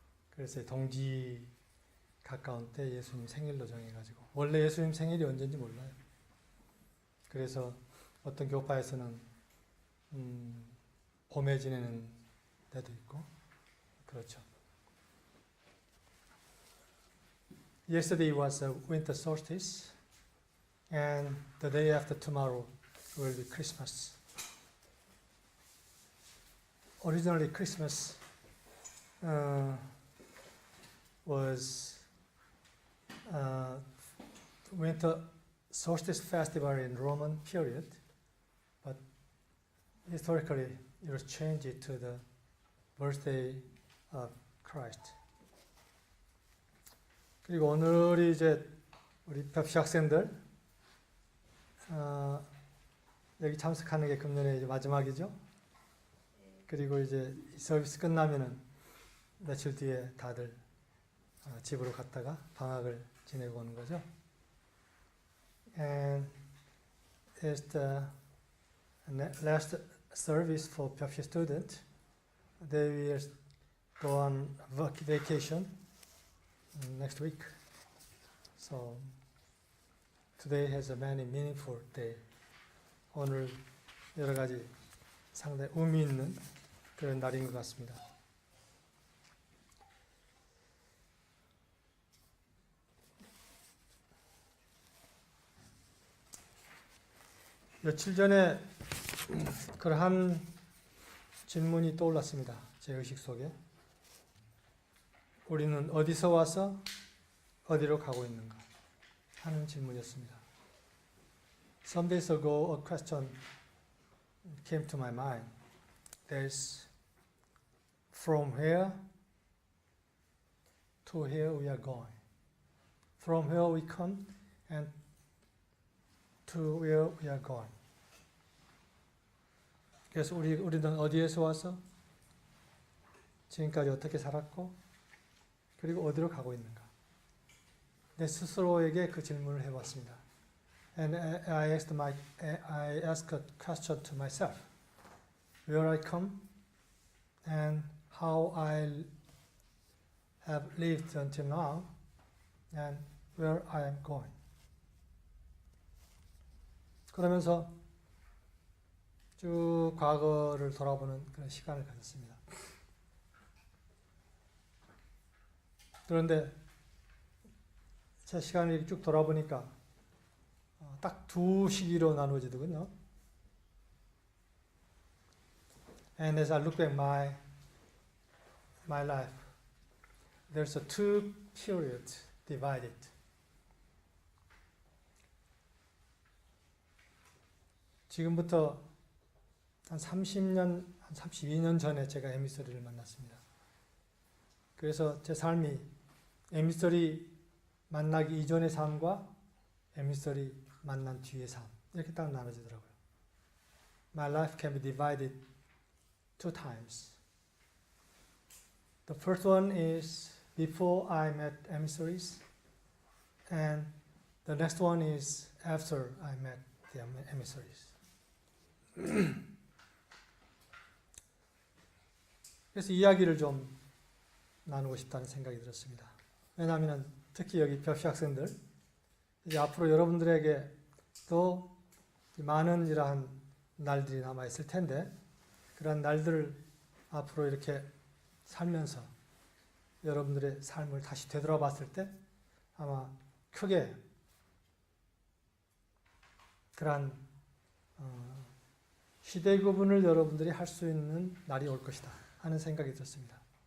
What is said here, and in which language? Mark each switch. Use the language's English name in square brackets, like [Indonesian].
[Korean] 그래서 동지 가까운 때 예수님 생일로 정해가지고 원래 예수님 생일이 언제인지 몰라요. 그래서 어떤 교파에서는 봄에 지내는 데도 있고 그렇죠. [English] Yesterday was a winter solstice, and the day after tomorrow will be Christmas. Originally, Christmas was winter solstice festival in Roman period, but historically it was changed to the birthday of Christ. [Korean] 그리고 오늘이 이제 우리 벽시 학생들 여기 참석하는 게 금년에 이제 마지막이죠. 그리고 이제 서비스 끝나면은 며칠 뒤에 다들 집으로 갔다가 방학을 지내고 오는 거죠. [English] And it's the last service for 벽시 student. They will go on vacation next week. So today has a many meaningful day. [Korean] 오늘 여러 가지 상당히 의미 있는 그런 날인 것 같습니다. 며칠 전에 그러한 질문이 떠올랐습니다. 제 의식 속에. 우리는 어디서 와서 어디로 가고 있는가 하는 질문이었습니다. [English] Some days ago, a question came to my mind. There's from where to where we are going. From where we come and to where we are going. [Korean] 그래서 우리는 어디에서 와서 지금까지 어떻게 살았고 그리고 어디로 가고 있는가. 내 스스로에게 그 질문을 해봤습니다. [English] And I asked a question to myself. Where I come and how I have lived until now and where I am going. [Korean] 그러면서 쭉 과거를 돌아보는 그런 시간을 가졌습니다. 그런데 제 시간을 쭉 돌아보니까 딱 두 시기로 나누어지더군요. [English] And as I look at my life, there's a two periods divided. [Korean] 지금부터 한 30년, 한 32년 전에 제가 에미서리를 만났습니다. 그래서 제 삶이 에미서리 만나기 이전의 삶과 에미서리 만난 뒤의 삶 이렇게 딱 나눠지더라고요. [English] My life can be divided two times. The first one is before I met emissaries, and the next one is after I met the emissaries. [Korean] 그래서 이야기를 좀 나누고 싶다는 생각이 들었습니다. 왜냐하면 특히 여기 벽시 학생들 이제 앞으로 여러분들에게 또 많은 이러한 날들이 남아 있을 텐데 그런 날들을 앞으로 이렇게 살면서 여러분들의 삶을 다시 되돌아봤을 때 아마 크게 그러한 시대 구분을 여러분들이 할 수 있는 날이 올 것이다 하는 생각이 들었습니다.